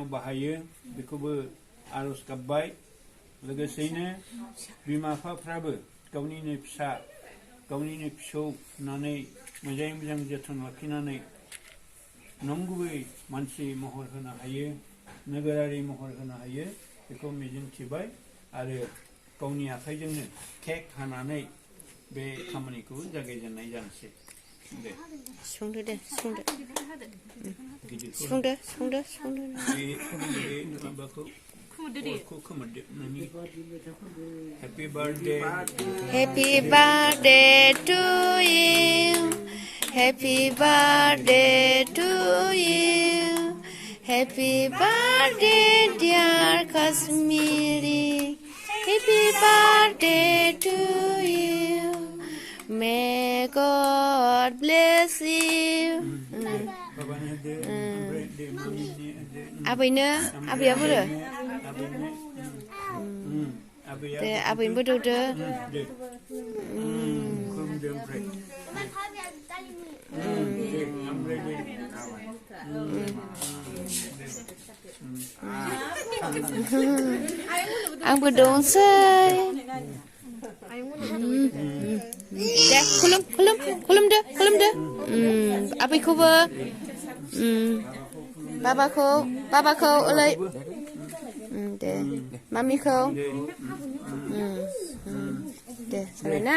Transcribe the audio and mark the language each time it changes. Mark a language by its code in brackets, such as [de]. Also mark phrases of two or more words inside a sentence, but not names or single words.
[brx] बाहायो बेखौबो आर'ज गाबबाय लोगोसेयैनो बिमा बिफाफ्राबो गावनिनो फिसा गावनिनो फिसौ होननानै मोजां जोथोन लाखिनानै नंगुबै मानसि महर होनो हायो नोगोरारि महर होनो हायो बेखौ मिजिंथिबाय आरो गावनि आखाइजोंनो केक हानानै बे खामानिखौ जागायजेननाय जानोसै दे संदो दे संदो बे माबाखौ खौ खोमोरदो नोंनि [en] Happy birthday to you Happy birthday to you Happy birthday dear Kashmiri Happy birthday to you May God bless you [brx] babanya de oमफ्राय de mamiनि आबैनो आबैया बोरो आबैया दे आबैनोबो दौदो दे खुलुमदो ओमफ्राय दे ओमफ्राय दे आंबो दौसै दे खुलुमदो आबैखौबो बाबाखौ ओलै दे मामिखौ दे जाबाय ना